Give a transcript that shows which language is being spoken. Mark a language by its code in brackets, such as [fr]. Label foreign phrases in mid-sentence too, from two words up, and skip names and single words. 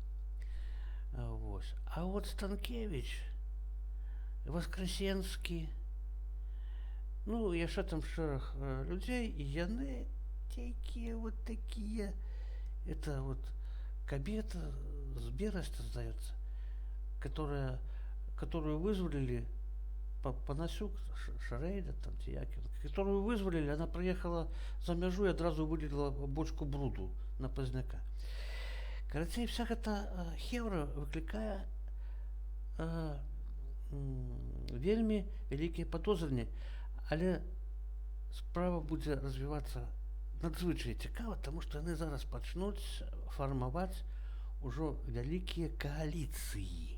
[be] А вот Станкевич, Воскресенскі, ну, яшчэ там шэраг людзей, і яны такія вот такія. [ru] Это вот кабета с Береста, здаецца, которую вызволили Панасюк, Шарейда, там, Тиякин, которую вызволили, она приехала [be] за мяжу [ru] и одразу вылила бочку бруду на Пазняка. [be] Карацей, вся эта хеўра выкликае вельмі вялікія падозры, але справа будзе развівацца надзвычай цікава, тому што яны зараз пачнуць фармаваць ужо вялікія кааліцыі.